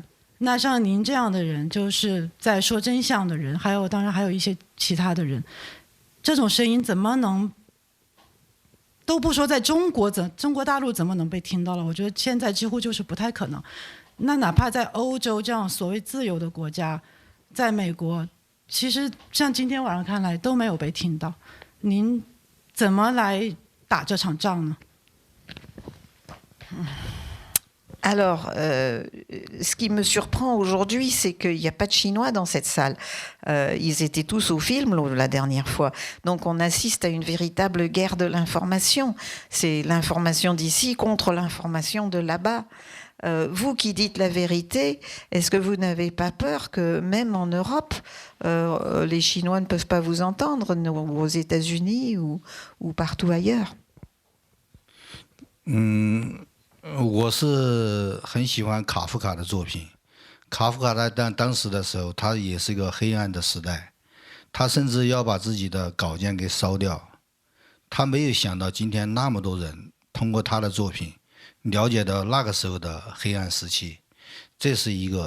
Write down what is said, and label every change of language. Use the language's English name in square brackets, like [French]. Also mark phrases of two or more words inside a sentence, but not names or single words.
[Chinese] 那像您这样的人，就是在说真相的人，当然还有一些其他的人，这种声音怎么能都不说在中国大陆怎么能被听到了？我觉得现在几乎就是不太可能。那哪怕在欧洲这样所谓自由的国家，在美国，其实像今天晚上看来都没有被听到。您怎么来打这场仗呢？ [French] Alors, ce qui me surprend aujourd'hui, c'est qu'il n'y a pas de Chinois dans cette salle. Ils étaient tous au film la dernière fois. Donc on assiste à une véritable guerre de l'information. C'est l'information d'ici contre l'information de là-bas. Vous qui dites la vérité, est-ce que vous n'avez pas peur que même en Europe, les Chinois ne peuvent pas vous entendre, ou aux États-Unis ou partout ailleurs? [Chinese] 我是很喜欢卡夫卡的作品。卡夫卡在当时的时候，他也是一个黑暗的时代，他甚至要把自己的稿件给烧掉。他没有想到今天那么多人通过他的作品了解到那个时候的黑暗时期，这是一个。